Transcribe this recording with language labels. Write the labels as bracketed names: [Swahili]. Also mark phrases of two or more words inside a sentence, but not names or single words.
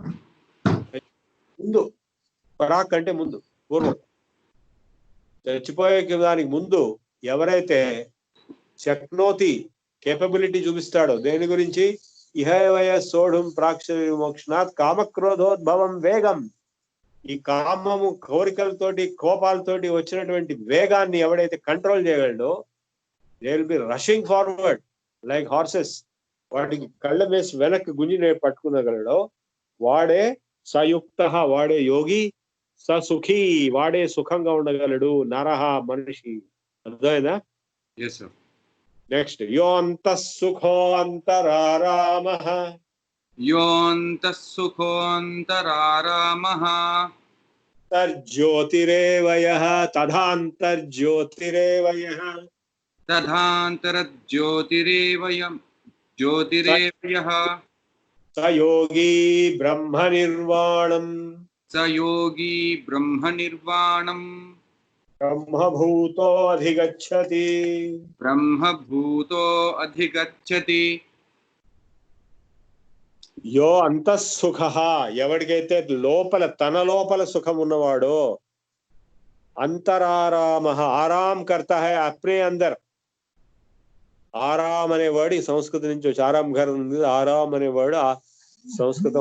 [Telugu] ముందు పరాక్ అంటే ముందు, పూర్వం చచ్చిపోయే దానికి ముందు ఎవరైతే శక్నోతి కేపబిలిటీ చూపిస్తాడో దేని గురించి, [Sanskrit] ఇహవయ సోఢం ప్రాక్ష విమోక్షణాత్ కామక్రోధోద్భవం వేగం. [Telugu] ఈ కామము కోరికలతోటి కోపాలతోటి వచ్చినటువంటి వేగాన్ని ఎవడైతే కంట్రోల్ చేయగలడో, [English] they will be rushing forward like horses. [Telugu] వాటికి కళ్ళ వేసి వెనక్కి గుంజి పట్టుకునగలడో వాడే సయుక్త, వాడే యోగి. [Sanskrit] స సుఖీ, [Telugu] వాడే సుఖంగా ఉండగలడు. నరహ, మనిషి. అర్థమైందా? [English] Yes, sir. [Sanskrit] నెక్స్ట్, యోంతః సుఖో అంతరారామః Yontas sukhontararamah తర్జ్యోతిరేవయః తథాంతర్జ్యోతిరేవయః tadhantarajyotirevayam jyotirevayah స యోగి బ్రహ్మ నిర్వాణం sa yogi brahma nirvanam బ్రహ్మభూతో అధిగచ్చతి. brahma bhuto adhigacchati. [Telugu] యో అంతఃసుఖ, ఎవడికైతే లోపల తన లోపల సుఖం ఉన్నవాడో, అంతరారామ, [Hindi] आराम करता है अपने अंदर. [Telugu] ఆరాం అనే వర్డ్ ఈ సంస్కృతం నుంచి వచ్చి, [Hindi] आराम घर [Telugu] ఉంది, ఆరాం అనే వర్డ్ సంస్కృతం.